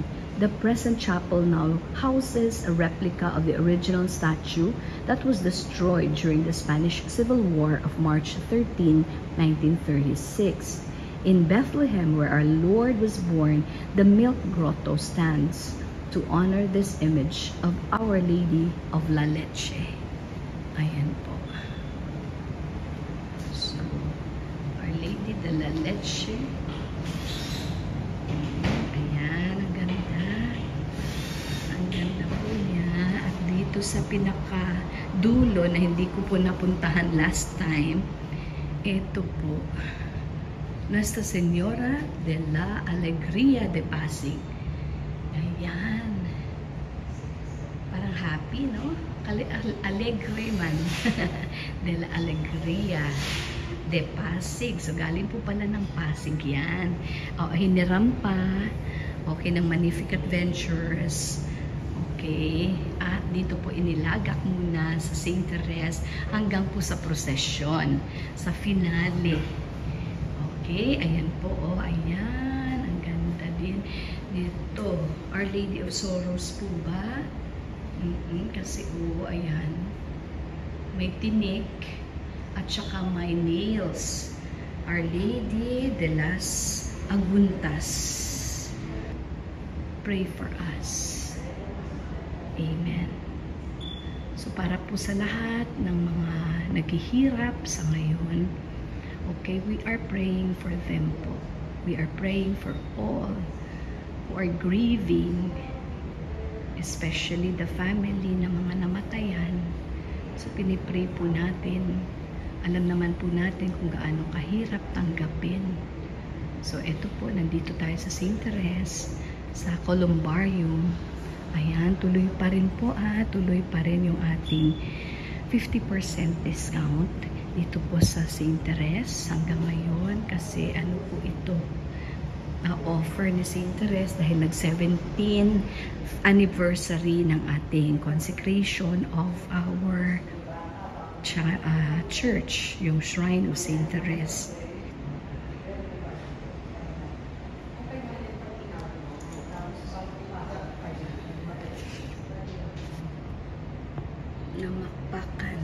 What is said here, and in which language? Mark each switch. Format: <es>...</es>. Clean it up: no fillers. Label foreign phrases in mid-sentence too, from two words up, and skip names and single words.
<en>The present chapel now houses a replica of the original statue that was destroyed during the Spanish Civil War of March 13, 1936. In Bethlehem, where our Lord was born, the Milk Grotto stands to honor this image of Our Lady of La Leche.</en> <tl>Ayan po.</tl> <en>So, Our Lady</en> <es>de la Leche.</es> <tl>Ayan, ang ganda. Ang ganda po niya. At dito sa pinaka-dulo na hindi ko po napuntahan</tl> <en>last time,</en> <tl>ito po,</tl> <es>Nuestra Señora de la Alegría de Pasig.</es> <tl>Ayan. Parang happy, no?</tl> <es>Alegre man. De la Alegría de Pasig.</es> <tl>So, galing po pala ng Pasig yan. Hiniram pa. Okay, ng Magnificat Ventures. Okay. At dito po inilagak muna sa St. Therese hanggang po sa prosesyon. Sa finale. Okay. Ayan po. Ayan. Ang ganda din. Dito.</tl> <en>Our Lady of Sorrows po ba?</en> <tl>Kasi ayan, may tinik at saka may nails.</tl> <en>Our Lady</en> <es>de las Aguntas,</es> <en>pray for us.</en> <tl>Amen. So para po sa lahat ng mga naghihirap sa ngayon,</tl> <en>okay, we are praying for them po. We are praying for all who are grieving, especially the family</en> <tl>ng mga namatayan. So, pinipray po natin. Alam naman po natin kung gaano kahirap tanggapin. So, eto po, nandito tayo sa St. Therese, sa Columbarium. Ayan, tuloy pa rin po tuloy pa rin yung ating 50% discount dito po sa St. Therese hanggang ngayon. Kasi ano po ito, offer ni St. Therese dahil nag-17th anniversary ng ating</tl> <en>consecration of our church,</en> <tl>yung Shrine of St. Therese. Namakpakan.</tl>